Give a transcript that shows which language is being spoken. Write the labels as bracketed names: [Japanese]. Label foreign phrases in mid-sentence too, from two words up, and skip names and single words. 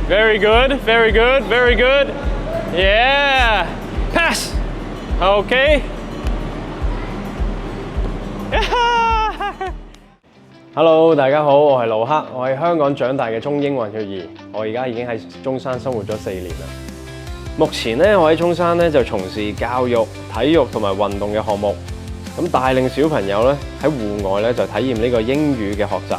[English] Very good, very good, very good. Yeah. Pass. Okay. [Cantonese] Hello，大家好，我係盧克，我係香港長大嘅中英混血兒，我而家已經喺中山生活咗4年啦。目前咧，我喺中山咧就從事教育、體育同埋運動嘅項目，咁帶領小朋友咧喺戶外咧就體驗呢個英語嘅學習。